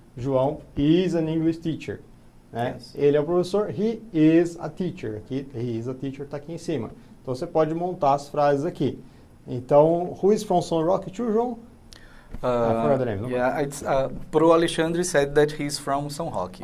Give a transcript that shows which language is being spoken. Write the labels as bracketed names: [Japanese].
[English] João is an English teacher. [Portuguese] Né? [English] Yes. [Portuguese] Ele é o professor, [English] he is a teacher. [Portuguese] Aqui, [English] he is a teacher [Portuguese] está aqui em cima. Então, você pode montar as frases aqui. Então, [English] who is from São Roque too, João? I forgot the name, no? Yeah, it's, Pro Alexandre said that he's from São Roque.